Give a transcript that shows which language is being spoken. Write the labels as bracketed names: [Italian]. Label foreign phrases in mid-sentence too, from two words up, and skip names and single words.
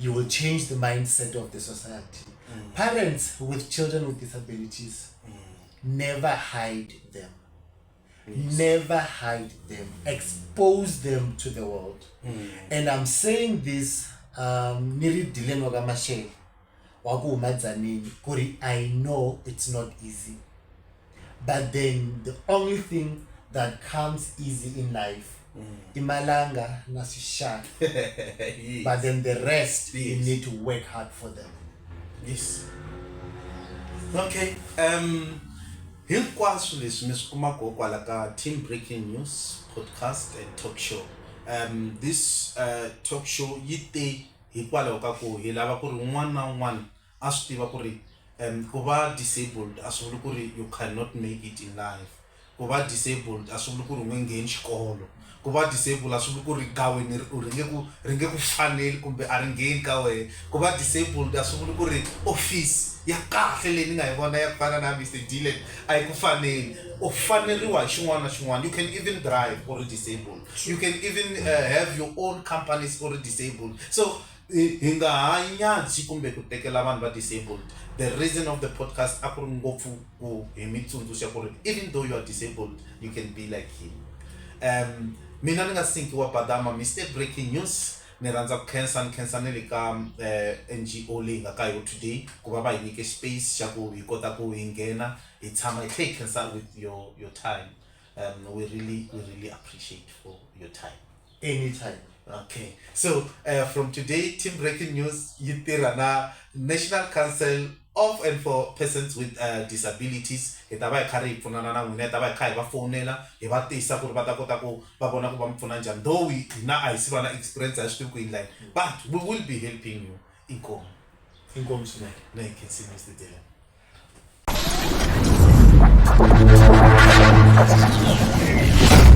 [English] you will change the mindset of the society. Parents with children with disabilities, never hide them. Never hide them. Expose them to the world. [Tsonga] And I'm saying this, Niri Dylan waga Mashele, wagu umadzanini, [English] kuri I know it's not easy. But then the only thing that comes easy in life, [Tsonga] imalanga nasisha. [English] Yes. But then the rest, you Yes. need to work hard for them. Yes. Okay. [Tsonga] Hinkwaswo leswi mi swi kumaka kwala ka Team Breaking News [English] podcast and talk show. This talk show [Tsonga] yi te hikwalaho ka ku hi lava ku ri un'wana na un'wana a swi tiva ku ri ku va disabled a swi vuli ku ri [English] you cannot make it in life. [Tsonga] Ku va disabled a swi vuli ku ri u nge ngheni xikolo. Ku va disabled a swi vuli ku ri ka wena ri nge ku faneli kumbe a ri ngheni ka wena. Ku va disabled a swi vuli ku ri office ya kahle leyi ni nga yi vona ya fana na Mr. Dylan a yi ku faneli. U faneriwa hi xin'wana na xin'wana. [English] You can even drive or disabled. You can even have your own companies or disabled. [Tsonga] So hi nga hanyatsi kumbe ku tekela vanhu va disabled. [English] The reason of the podcast [Tsonga] a ku ri ngopfu ku hi mi tsundzuxa ku ri [English] even though you are disabled you can be like him. [Tsonga] Mina ni nga sinkiwa badama Mr. Breaking News. Ni rhandza ku khensa ni le ka NGO leyi nga ka yo today ku va va hi nyike space xa ku hi kota ku hi nghena hi tshama hi tlhe hi khensa [English] with your time. We really appreciate for your time. Anytime. Okay, so from today, Team Breaking News [Tsonga] yi tirha na [English] National Council of and for persons with disabilities. [Tsonga] Hi ta va hi karhi hi pfunana na n'wina, hi ta va hi kha hi va fonela hi va tisa ku ri va ta kota ku va vona ku va mi pfuna njhani. Though hina a hi si va na experience a hi swi tivi ku yi line, [English] but we will be helping you. [Tsonga] Inkomo. Inkomo swinene. [English] No, you can see Mr. Dylan.